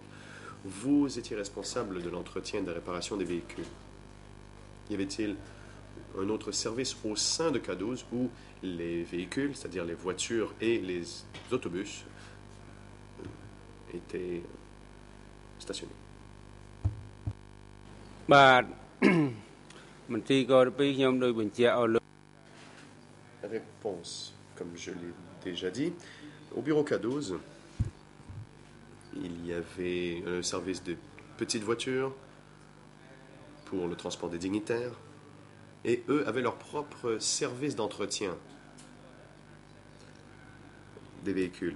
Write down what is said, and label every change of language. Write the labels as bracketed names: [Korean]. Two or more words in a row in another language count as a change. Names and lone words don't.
[French] Vous étiez responsable de l'entretien et de la réparation des véhicules. Y avait-il un autre service au sein de K12 où les véhicules, c'est-à-dire les voitures et les autobus, étaient stationnés? [Khmer] បាទ មន្ត្រីក៏ពីខ្ញុំដោយបញ្ជាក់ឲ្យលោក [French] Réponse. Comme je l'ai déjà dit, au bureau K12, il y avait un service de petites voitures pour le transport des dignitaires, et eux avaient leur propre service d'entretien des véhicules.